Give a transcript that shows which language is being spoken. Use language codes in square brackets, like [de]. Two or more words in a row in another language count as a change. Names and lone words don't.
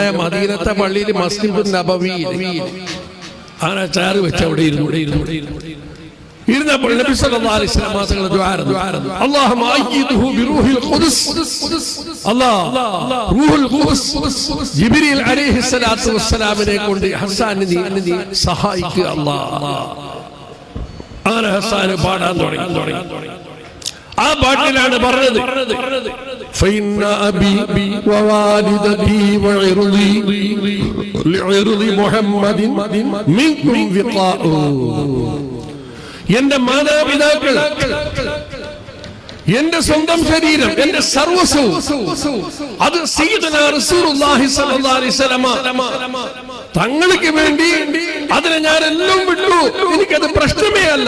[ml] മദീനത്തെ പള്ളിയിൽ മസ്ജിദുൻ നബവിയിൽ. അങ്ങനെ ചെയർ വെച്ച് അവിടെ ഇരുന്നപ്പോൾ നബി [ar] صلى الله عليه وسلم [ml] തങ്ങൾ ദുആ ചെയ്തു, [ar] اللهم أيده بروح القدس. [ml] അല്ലാഹ് [ar] روح القدس [ml] ജിബ്രീൽ [ar] عليه الصلاة والسلام [ml] കൊണ്ട് ഹസ്സാനെ നീ സഹായിക്കുക അല്ലാഹ്. അങ്ങനെ ഹസ്സാൻ പാടാൻ തുടങ്ങി. ആ പാട്ടിലാണ് പറഞ്ഞത്, [ar] فإن أبي ووالدتي وعرضي لعرض محمد منكم وقاء. [ml] എന്റെ മാതാപിതാക്കൾ, എന്റെ സ്വന്തം ശരീരം, എന്റെ സർവസ്വവും അത് [ar] سيدنا رسول الله صلى الله عليه وسلم [ml] തങ്ങൾക്ക് വേണ്ടി അതിനെ ഞാൻ എല്ലാം വിട്ടു. എനിക്കത് പ്രശ്നമേ അല്ല.